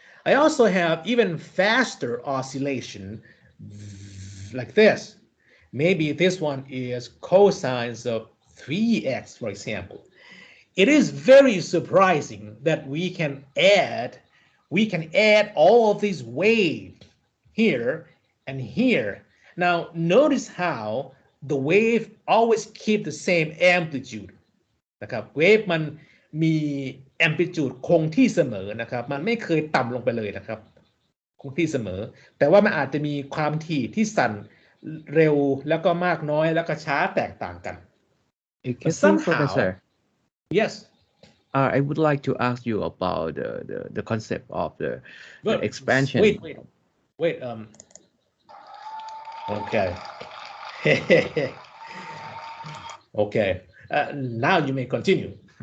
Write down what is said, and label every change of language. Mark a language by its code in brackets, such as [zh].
[en] I also have even faster oscillation like this. Maybe this one is cosines of 3x, for example. It is very surprising that we can add all of these waves here and here. Now notice how the wave always keep the same amplitude [th] นะครับเวฟมันมี amplitude คงที่เสมอนะครับมันไม่เคยต่ำลงไปเลยนะครับคงที่เสมอแต่ว่ามันอาจจะมีความถี่ที่สั่นเร็วแล้วก็มากน้อยแล้วก็ช้าแตกต่างกัน [en] Professor. Yes. I would like to ask you about the concept of the expansion. Wait. Okay. Okay. Now you may continue.